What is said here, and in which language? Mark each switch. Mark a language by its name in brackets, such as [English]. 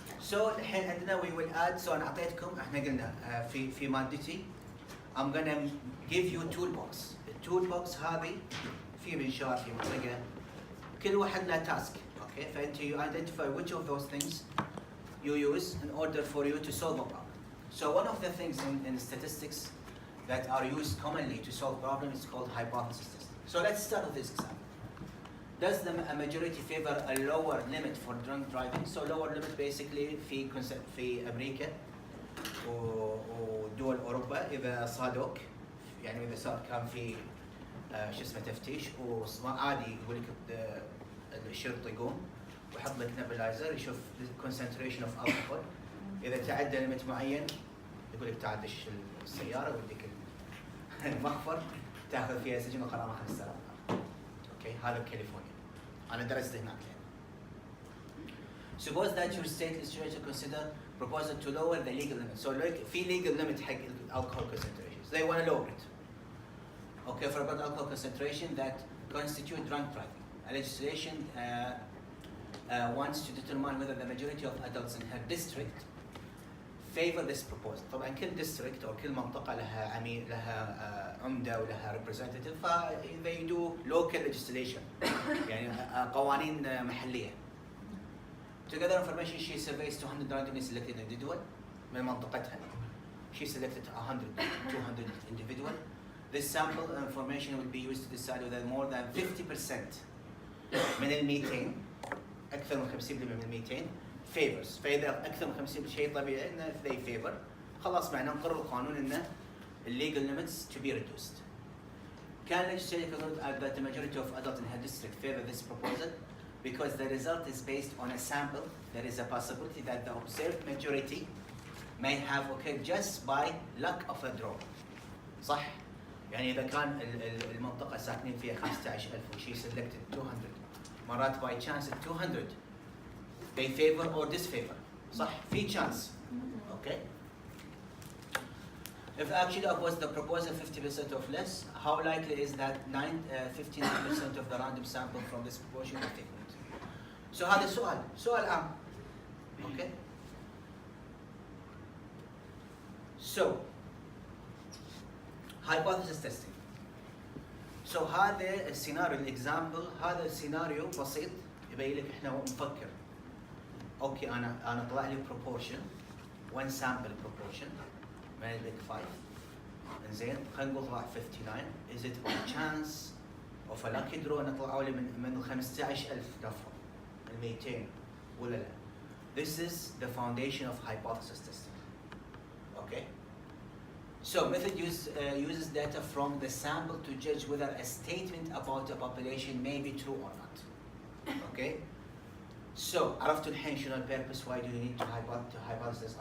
[English] So [Arabic] الحين عندنا [English] we will add. So [Arabic] انا اعطيتكم احنا قلنا في مادتي [English] I'm gonna give you toolbox. [Arabic] التولبوكس هذه في منشار في مطرقة كل واحد له تاسك. [English] Okay, [Arabic] فأنت [English] you identify which of those things you use in order for you to solve a problem. So one of the things in statistics that are used commonly to solve problems is called hypothesis testing. So let's start with this example. Does the majority favor a lower limit for drunk driving? [Arabic] So lower limit basically في أمريكا ودول أوروبا إذا صادوك يعني إذا صار كان في شو اسمه تفتيش وعادي يقول لك الشرطي يقوم ويحط لك نبلايزر يشوف [English] concentration of alcohol. [Arabic] اذا تعدى ليميت معين يقول لك تعال دش السياره ويديك المخفر تاخذ فيها سجن وغرامه 5000 دولار. اوكي هذا بكاليفورنيا انا درست هناك. [English] Suppose that your state legislature consider proposal to lower the legal limit. So like في legal limit حق alcohol concentrations. They want to lower it. Okay, for about alcohol concentration that constitute drunk driving. A legislation wants to determine whether the majority of adults in her district favor this proposal. [Arabic] طبعا كل district أو كل منطقة لها عميل لها عمدة ولها representative ف [English] they do local legislation [Arabic] يعني قوانين محلية. [English] Together information she surveys 200 randomly selected individual [Arabic] من منطقتها. [English] She selected 200 individual. This sample information will be used to decide whether more than 50% [Arabic] من ال 200 أكثر من 50% من ال 200 [English] favors. [Arabic] فإذا أكثر من 50% شيء طبيعي إنه if they favor خلاص معناه نقرر القانون إنه [English] legal limits to be reduced. Can legislature conclude that the majority of adults in her district favor this proposal? Because the result is based on a sample, there is a possibility that the observed majority may have occurred just by luck of a draw. [Arabic] صح؟ يعني إذا كان المنطقة ساكنين فيها 15,000 وشي selected 200 مرات by chance 200 [English] they favor or disfavor. [Arabic] صح؟ في chance. [English] Okay? If actually was the proposal 50% of less, how likely is that 59% of the random sample from this proportion will take it? So [Arabic] هذا سؤال عام. [English] Okay? So hypothesis testing. [Arabic] So هذا السيناريو الاكزامبل هذا السيناريو بسيط يبين لك احنا نفكر. اوكي انا طلع لي proportion one sample proportion من البيج 5 انزين خلينا نقول طلع 59 [English] is it by chance of a lucky draw [Arabic] ان طلعوا لي من 15,000 نفر ال 200 ولا لا. [English] This is the foundation of hypothesis testing. Okay? So method uses data from the sample to judge whether a statement about a population may be true or not. Okay? So [Arabic] عرفتوا الحين شنو البيربس [English] why do you need to hypothesize?